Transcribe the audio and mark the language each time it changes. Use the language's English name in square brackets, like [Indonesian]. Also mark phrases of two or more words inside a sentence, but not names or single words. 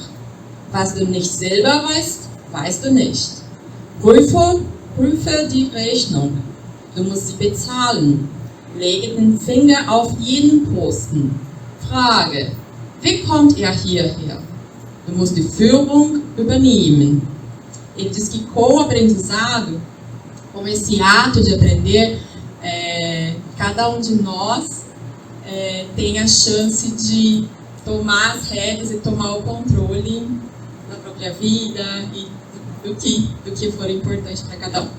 [German] Was du nicht selber weißt, weißt du nicht. Prüfe die Rechnung. Du musst sie bezahlen. Lege den Finger auf jeden Posten. Frage, wie kommt er hierher? Du musst die Führung übernehmen. [Portuguese] Ele diz que com o aprendizado, com esse ato de aprender, cada um de nós tem a chance de tomar as rédeas e tomar o controle da própria vida e do que for importante para cada um.